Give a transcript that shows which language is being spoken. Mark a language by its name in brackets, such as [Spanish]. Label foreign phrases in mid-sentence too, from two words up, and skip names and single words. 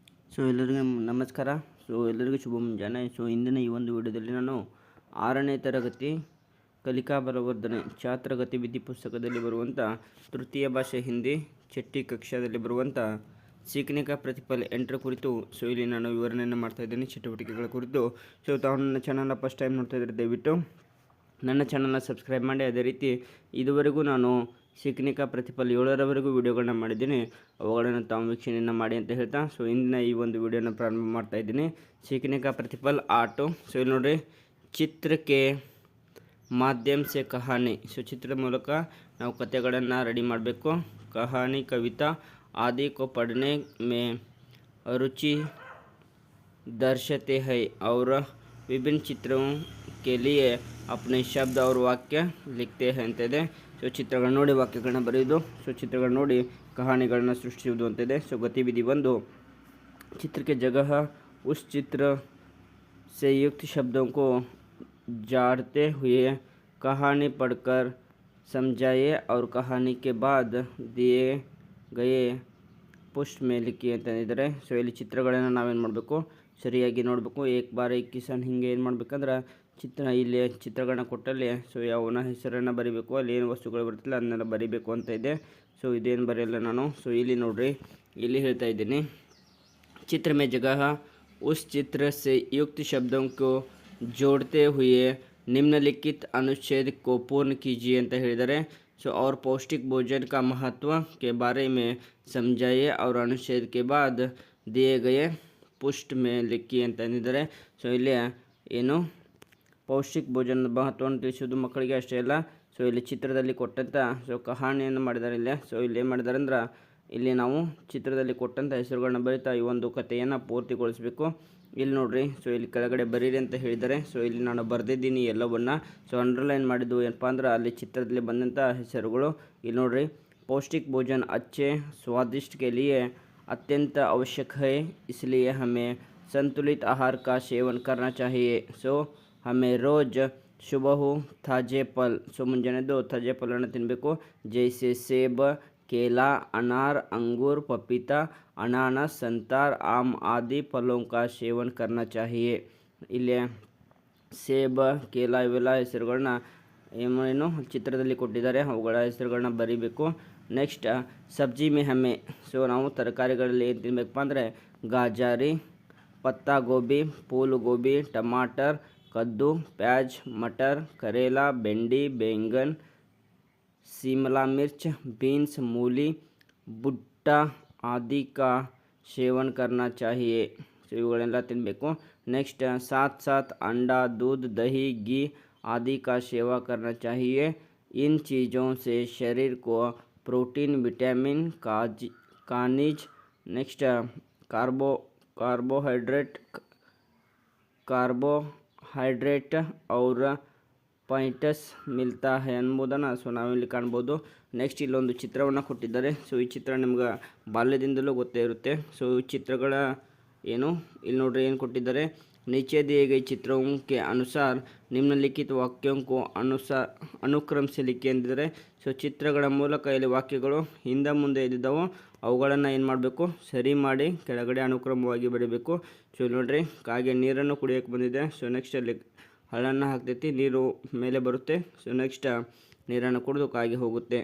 [Kannada] ಎಲ್ಲರಿಗೂ ನಮಸ್ಕಾರ. ಎಲ್ಲರಿಗೂ ಶುಭ ಮುಂಜಾನೆ. ಇಂದಿನ ಈ ಒಂದು ವಿಡಿಯೋದಲ್ಲಿ ನಾನು 6ನೇ ತರಗತಿ ಕಲಿಕಾ ಬಲವರ್ಧನೆ ಛಾತ್ರ ಗತಿವಿಧಿ ಪುಸ್ತಕದಲ್ಲಿ ಬರುವಂಥ ತೃತೀಯ ಭಾಷೆ ಹಿಂದಿ ಚಟ್ಟಿ ಕಕ್ಷಾದಲ್ಲಿ ಬರುವಂಥ सीखने का प्रतिफल ಎಂಟರ ಕುರಿತು ಇಲ್ಲಿ ನಾನು ವಿವರಣೆಯನ್ನು ಮಾಡ್ತಾ ಇದ್ದೀನಿ ಚಟುವಟಿಕೆಗಳ ಕುರಿತು. ತಾವು ನನ್ನ ಚಾನಲ್ನ ಫಸ್ಟ್ ಟೈಮ್ ನೋಡ್ತಾ ಇದ್ದರೆ ದಯವಿಟ್ಟು ನನ್ನ ಚಾನಲ್ನ ಸಬ್ಸ್ಕ್ರೈಬ್ ಮಾಡಿ. ಅದೇ ರೀತಿ ಇದುವರೆಗೂ ನಾನು सीखने का प्रतिफल 7ರವರೆಗೂ ವಿಡಿಯೋಗಳನ್ನ ಮಾಡಿದ್ದೀನಿ, ಅವುಗಳನ್ನು ತಾವು ವೀಕ್ಷಣೆಯನ್ನು ಮಾಡಿ ಅಂತ ಹೇಳ್ತಾ ಇಂದಿನ ಈ ಒಂದು ವಿಡಿಯೋನ ಪ್ರಾರಂಭ ಮಾಡ್ತಾ ಇದ್ದೀನಿ. [Hindi] सीखने का प्रतिफल 8. [Kannada] ಇಲ್ಲಿ ನೋಡ್ರಿ, [Hindi] चित्र के माध्यम से कहानी. [Kannada] ಚಿತ್ರದ ಮೂಲಕ ನಾವು ಕಥೆಗಳನ್ನು ರೆಡಿ ಮಾಡಬೇಕು. [Hindi] कहानी कविता आदि को पढ़ने में रुचि दर्शाते हैं और विभिन्न चित्रों के लिए अपने शब्द और वाक्य लिखते हैं ಅಂತಿದೆ. [Kannada] ಚಿತ್ರಗಳನ್ನ ನೋಡಿ ವಾಕ್ಯಗಳನ್ನ ಬರೆಯೋದು, ಚಿತ್ರಗಳನ್ನ ನೋಡಿ ಕಹಾನಿಗಳನ್ನ ಸೃಷ್ಟಿಸುವುದು ಅಂತಿದೆ. ಗತಿವಿಧಿ 1, [Hindi] चित्र के जगह उस चित्र से युक्त शब्दों को जोड़ते हुए कहानी पढ़कर समझाइए और कहानी के बाद दिए गए ಪುಸ್ಟ್ ಮೇಲಿಕ್ಕಿ ಅಂತಂದಿದ್ದಾರೆ. [Kannada] ಇಲ್ಲಿ ಚಿತ್ರಗಳನ್ನು ನಾವೇನು ಮಾಡಬೇಕು, ಸರಿಯಾಗಿ ನೋಡಬೇಕು. [Hindi] बार एक किसान [Kannada] ಹಿಂಗೆ ಏನು ಮಾಡಬೇಕಂದ್ರೆ ಇಲ್ಲಿ ಚಿತ್ರಗಳನ್ನ ಕೊಟ್ಟಲ್ಲಿ ಯಾವನ ಹೆಸರನ್ನು ಬರಿಬೇಕು, ಅಲ್ಲಿ ಏನು ವಸ್ತುಗಳು ಬರುತ್ತಿಲ್ಲ ಅದನ್ನೆಲ್ಲ ಬರಿಬೇಕು ಅಂತ ಇದೆ. ಇದೇನು ಬರೆಯಲ್ಲ ನಾನು. ಇಲ್ಲಿ ನೋಡ್ರಿ, ಇಲ್ಲಿ ಹೇಳ್ತಾ ಇದ್ದೀನಿ, [Hindi] चित्र में जगह उस चित्र से युक्त शब्दों को जोड़ते हुए निम्नलिखित अनुच्छेद को पूर्ण कीजिए [Kannada] ಅಂತ ಹೇಳಿದ್ದಾರೆ. [Hindi] और पौष्टिक भोजन का महत्व के बारे में समझाइए और अनुच्छेद के बाद दिए गए ಪುಸ್ಟ್ में लिखिए [Kannada] ಅಂತ ಅಂದಿದ್ದಾರೆ. ಇಲ್ಲಿ ಏನು ಪೌಷ್ಟಿಕ ಭೋಜನದ ಮಹತ್ವವನ್ನು ತಿಳಿಸೋದು ಮಕ್ಕಳಿಗೆ ಅಷ್ಟೇ ಅಲ್ಲ, ಇಲ್ಲಿ ಚಿತ್ರದಲ್ಲಿ ಕೊಟ್ಟಂಥ ಕಹಾನಿಯನ್ನು ಮಾಡಿದ್ದಾರೆ. ಇಲ್ಲಿ ಇಲ್ಲಿ ಏನು ಮಾಡಿದ್ದಾರೆ ಅಂದ್ರೆ, ಇಲ್ಲಿ ನಾವು ಚಿತ್ರದಲ್ಲಿ ಕೊಟ್ಟಂಥ ಹೆಸರುಗಳನ್ನ ಬರಿತಾ ಈ ಒಂದು ಕಥೆಯನ್ನು ಪೂರ್ತಿಗೊಳಿಸಬೇಕು. ಇಲ್ಲಿ ನೋಡ್ರಿ, ಇಲ್ಲಿ ಕೆಳಗಡೆ ಬರೀರಿ ಅಂತ ಹೇಳಿದ್ದಾರೆ. ಇಲ್ಲಿ ನಾನು ಬರೆದಿದ್ದೀನಿ ಎಲ್ಲವನ್ನ. ಅಂಡರ್ಲೈನ್ ಮಾಡಿದ್ದು ಏನಪ್ಪ ಅಂದ್ರೆ, ಅಲ್ಲಿ ಚಿತ್ರದಲ್ಲಿ ಬಂದಂಥ ಹೆಸರುಗಳು. ಇಲ್ಲಿ ನೋಡ್ರಿ, [Hindi] पौष्टिक भोजन अच्छे स्वादिष्ट के लिए अत्यंत आवश्यक है, इसलिए हमें संतुलित आहार का सेवन करना चाहिए. हमें रोज़ सुबह ताजे फल, [Kannada] ಮುಂಜಾನೆದ್ದು ತಾಜೆ ಫಲವನ್ನು ತಿನ್ನಬೇಕು. [Hindi] जैसे सेब, केला, अनार, अंगूर, पपीता, अनानास, संतर, आम आदि फलों का सेवन करना चाहिए. [Kannada] ಇಲ್ಲಿ ಸೇಬ, ಕೇಲ ಇವೆಲ್ಲ ಹೆಸರುಗಳನ್ನ ಏನು ಚಿತ್ರದಲ್ಲಿ ಕೊಟ್ಟಿದ್ದಾರೆ, ಅವುಗಳ ಹೆಸರುಗಳನ್ನ ಬರೀಬೇಕು. ನೆಕ್ಸ್ಟ್, [Hindi] सब्ज़ी में हमें. [Kannada] ನಾವು ತರಕಾರಿಗಳಲ್ಲಿ ಏನು ತಿನ್ನಬೇಕಪ್ಪ ಅಂದರೆ, ಗಾಜರಿ, [Hindi] पत्ता गोभी, फूल गोभी, टमाटर, कद्दू, प्याज, मटर, करेला, भिंडी, बैंगन, शिमला मिर्च, बीन्स, मूली, भुट्टा आदि का सेवन करना चाहिए. [Kannada] ಇವುಗಳೆಲ್ಲ ತಿನ್ನಬೇಕು. [Hindi] नेक्स्ट, साथ साथ अंडा, दूध, दही, घी आदि का सेवा करना चाहिए. इन चीज़ों से शरीर को प्रोटीन, विटामिन, खनिज, नेक्स्ट ಕಾರ್ಬೋಹೈಡ್ರೇಟ್ और पैंटस मिलता है [Kannada] ಅನ್ನೋದನ್ನು ನಾವಿಲ್ಲಿ ಕಾಣ್ಬೋದು. ನೆಕ್ಸ್ಟ್, ಇಲ್ಲೊಂದು ಚಿತ್ರವನ್ನು ಕೊಟ್ಟಿದ್ದಾರೆ. ಈ ಚಿತ್ರ ನಿಮ್ಗೆ ಬಾಲ್ಯದಿಂದಲೂ ಗೊತ್ತೇ ಇರುತ್ತೆ. ಈ ಚಿತ್ರಗಳ ಏನು ಇಲ್ಲಿ ನೋಡ್ರಿ, ಏನು ಕೊಟ್ಟಿದ್ದಾರೆ, [Hindi] नीचे दिए गए चित्रों के अनुसार निम्नलिखित वाक्यों को अनुक्रम से लिखी ಅಂದಿದ್ದಾರೆ. [Kannada] ಚಿತ್ರಗಳ ಮೂಲಕ ಇಲ್ಲಿ ವಾಕ್ಯಗಳು ಹಿಂದೆ ಮುಂದೆ ಇದ್ದಿದ್ದವು, ಅವುಗಳನ್ನು ಏನು ಮಾಡಬೇಕು, ಸರಿ ಮಾಡಿ ಕೆಳಗಡೆ ಅನುಕ್ರಮವಾಗಿ ಬರೀಬೇಕು. ನೋಡ್ರಿ, ಕಾಗೆ ನೀರನ್ನು ಕುಡಿಯೋಕ್ಕೆ ಬಂದಿದೆ. ನೆಕ್ಸ್ಟ್ ಅಲ್ಲಿ ಹಳ್ಳನ್ನು ಹಾಕ್ತೈತಿ, ನೀರು ಮೇಲೆ ಬರುತ್ತೆ. ನೆಕ್ಸ್ಟ್ ನೀರನ್ನು ಕುಡಿದು ಕಾಗೆ ಹೋಗುತ್ತೆ.